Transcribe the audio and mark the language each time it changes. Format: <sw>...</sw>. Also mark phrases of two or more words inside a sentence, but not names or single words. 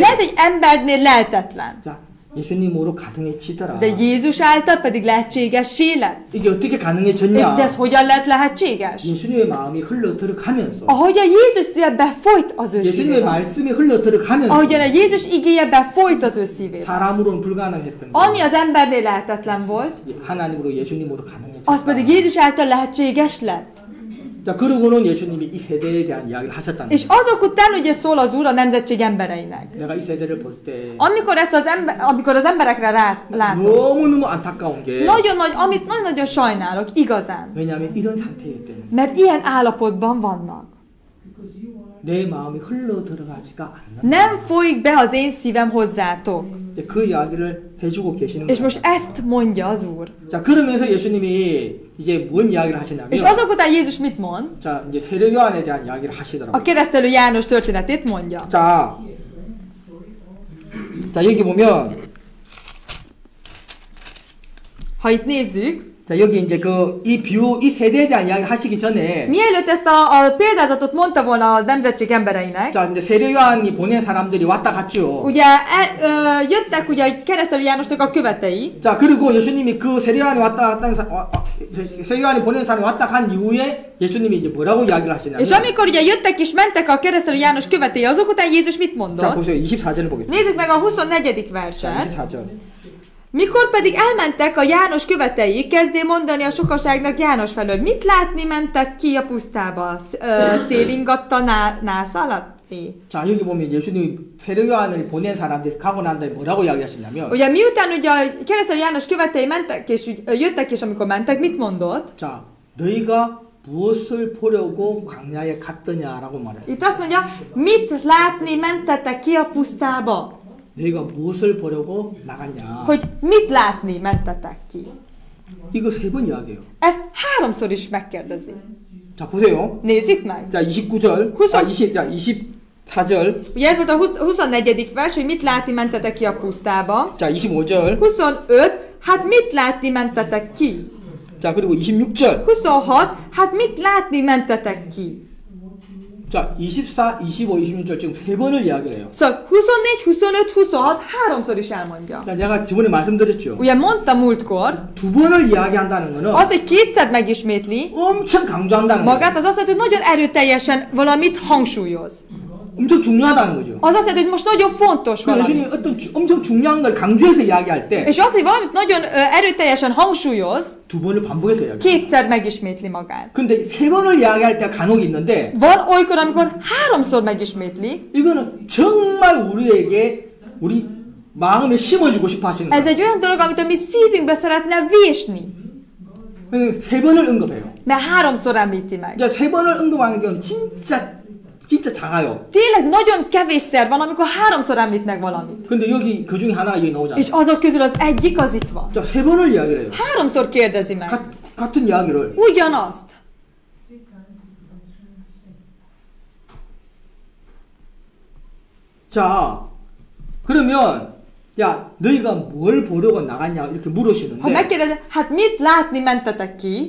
<hu>Lehet, hogy embernél lehetetlen,</hu> <ko>자, 예수님으로 가능해지더라.</ko> <hu>de Jézus által pedig lehetségessé lett.</hu> <ko>이게 어떻게</ko> <hu>És</hu> <ko>가능해졌냐?</ko> <hu>de ez hogyan lett lehetséges?</hu> <ko>예수님의 마음이 흘러 들어가면서</ko> <hu>Ahogy a Jézus szíve befolyt az ő</hu> <ko>예수님의</ko> <hu>szívébe.</hu> <ko>말씀이 흘러 들어가면서</ko> <hu>Ahogyan a Jézus igéje befolyt az ő szívébe.</hu> <ko>사람으로는 불가능했던</ko> <hu>Ami</hu> <ko>거</ko> <hu>az embernél lehetetlen volt,</hu> <ko>하나님으로 예수님으로</ko> <hu>az</hu> <ko>가능해졌다.</ko> <hu>pedig Jézus által lehetséges lett.</hu> <ko>자, 그러고는 예수님이 이 세대에 대한 이야기를 하셨다는</ko> <hu>És</hu> <ko>거예요.</ko> <hu>azok után ugye szól az Úr a nemzetség embereinek.</hu> <ko>내가 이 세대를 볼 때</ko> <hu>Amikor az emberekre látom,</hu> <ko>너무너무 안타까운 게</ko> <hu>amit nagyon-nagyon sajnálok, igazán.</hu> <ko>왜냐하면 이런 상태이기 때문에</ko> <hu>Mert ilyen állapotban vannak.</hu> <ko>내 마음이 흘러 들어가지가 않는</ko> <hu>Nem folyik be az én szívem hozzátok.</hu> <ko>이제 그 이야기를 해주고 계시는</ko> <hu>És</hu> <ko>거예요.</ko> <hu>most ezt mondja az Úr.</hu> <ko>자, 그러면서 예수님이 이제 뭔 이야기를 하시냐면</ko> <hu>És azok után Jézus mit mond?</hu> <ko>자, 이제 세례 요한에 대한 이야기를</ko> <hu>A</hu> <ko>하시더라고요.</ko> <hu>keresztelő János történetét mondja.</hu> <ko>자, 여기 보면</ko> <hu>Ha itt nézzük,</hu> <ko>자, 여기 이제 이 세대에 대한 이야기를 하시기 전에</ko> <hu>mielőtt ezt a példázatot mondta volna a nemzetség embereinek,</hu> <ko>자, 이제 세례 요한이 보낸 사람들이 왔다 갔죠.</ko> <hu>ugye jöttek ugye a keresztelő Jánosnak a követei,</hu> <ko>자, 그리고 예수님이 그 세례 요한이 세례 요한이 보낸 사람이 왔다 간 이후에 예수님이 이제 뭐라고 이야기를 하시냐면</ko> <hu>és amikor ugye jöttek és mentek a keresztelő János követei, azok után Jézus mit</hu> <ko>자,</ko> <hu>mondott?</hu> <ko>보세요. 24절을 보겠습니다.</ko> <hu>Nézzük meg a 24.</hu> <ko>자,</ko> <hu>verset.</hu> <ko>24절.</ko> <hu>Mikor pedig elmentek a János követei, kezdé mondani a sokaságnak János felől, mit látni mentek ki a pusztába? Szélingatta nász alatt?</hu> <ko>자, 여기 보면 예수님이 세례 요한을 보낸 사람들이 가고 난 다음에 뭐라고 이야기하시냐면</ko> <hu>Ugye miután ugye a keresztelő János követei mentek, és jöttek, és amikor mentek, mit mondott?</hu> <ko>자, 너희가 무엇을 보려고 광야에 갔더냐라고 말했어요.</ko> <hu>Itt azt mondja, mit látni mentetek ki a pusztába?</hu> <ko>너희가 무엇을 보려고 나갔냐?</ko> <hu>hogy mit látni mentetek ki.</hu> <ko>이거 세 번 이야기해요.</ko> <hu>Ezt háromszor is megkérdezi.</hu> <ko>자, 보세요.</ko> <hu>Nézzük meg.</hu> <ko>자, 29절. 자, 24절.</ko> <hu>Ugye ez volt a 24. vers, hogy mit látni mentetek ki a pusztába.</hu> <ko>자, 25절.</ko> <hu>25, hát mit látni mentetek ki.</hu> <ko>자, 그리고 26절.</ko> <hu>26, hát mit látni mentetek ki.</hu> <ko>자, 24, 25, 26절 지금 세 번을 이야기를 해요.</ko> <hu>Szóval 24, 25, 26, háromszor is elmondja.</hu> <ko>자, 내가 저번에 말씀드렸죠.</ko> <hu>Ugye mondta múltkor,</hu> <ko>두 번을 이야기한다는 거는</ko> <hu>az, hogy kétszer megismétli,</hu> <ko>엄청 강조한다는 거예요.</ko> <hu>magát az azt jelenti, hogy nagyon erőteljesen valamit hangsúlyoz.</hu> <ko>엄청 중요하다는 거죠.</ko> <hu>Az azt jelenti, hogy most nagyon fontos valami.</hu> <ko>예수님이 어떤 엄청 중요한 걸 강조해서 이야기할 때</ko> <hu>És az, hogy valamit nagyon erőteljesen hangsúlyoz,</hu> <ko>두 번을 반복해서 이야기해요.</ko> <hu>kétszer megismétli magát.</hu> <ko>근데 세 번을 이야기할 때 간혹 있는데</ko> <hu>Van olykor, amikor háromszor megismétli.</hu> <ko>이거는 정말 우리에게 우리 마음에 심어주고 싶어 하시는</ko> <hu>Ez</hu> <ko>거예요.</ko> <hu>egy olyan dolog, amit a mi szívünkbe szeretne vésni.</hu> <ko>세 번을 언급해요.</ko> <hu>Mert háromszor említi meg.</hu> <ko>이제 세 번을 언급하는 경우는 진짜 작아요.</ko> <hu>Tényleg nagyon kevésszer van, amikor háromszor említnek valamit.</hu> <ko>근데 여기 그 중에 하나가 여기 나오잖아요.</ko> <hu>És azok közül az egyik az itt van.</hu> <ko>자, 세 번을 이야기를 해요.</ko> <hu>Háromszor kérdezi meg.</hu> <ko>같은 이야기를.</ko> <hu>Ugyanazt.</hu> <ko>자, 그러면 야, 너희가 뭘 보려고 나갔냐 이렇게</ko> <hu>Ha</hu> <ko>물으시는데</ko> <hu>megkérdezi, hát mit látni mentetek ki?</hu>